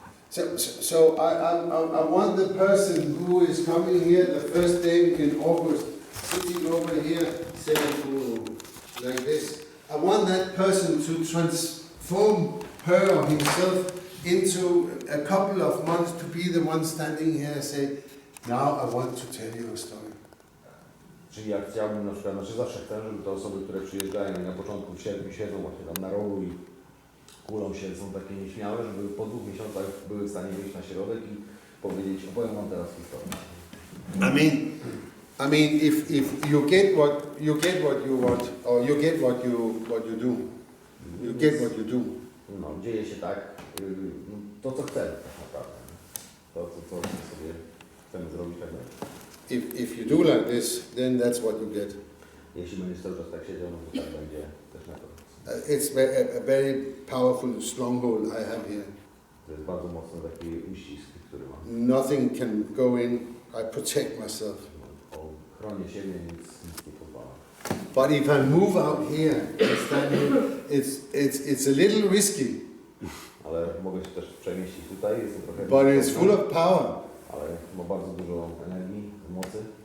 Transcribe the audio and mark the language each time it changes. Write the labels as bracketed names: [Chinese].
[English] So I want the person who is coming here the first day in August, sitting over here, saying like this. I want that person to transform her or himself into a couple of months to be the one standing here and say, now I want to tell you a story. [Polish] Czyli jak chciałbym na przykład, znaczy zawsze chcę, żeby te osoby, które przyjeżdżają i na początku w sierpniu siedzą właśnie tam na rogu i kulą się, są takie nieśmiałe, żeby po 2 miesiącach były w stanie wyjść na środek i powiedzieć, opowiem wam teraz historię. [English] I mean, if you get what you want, or you get what you do, you get what you do. [Polish] No, dzieje się tak, to co chcemy tak naprawdę. To co sobie chcemy zrobić tak dalej. [English] If you do like this, then that's what you get. [Polish] Jeśli będziesz cały czas tak siedział, no to tak będzie też na to. [English] It's a very powerful stronghold I have here. [Polish] To jest bardzo mocny taki uścisk, który mam. [English] Nothing can go in. I protect myself. [Polish] Chronię siebie, nic nie pozwala. [English] But if I move out here and stand here, it's a little risky. [Polish] Ale mogę się też przemieścić tutaj, jest to trochę. [English] But it's full of power. [Polish] ale ma bardzo dużo energii, mocy.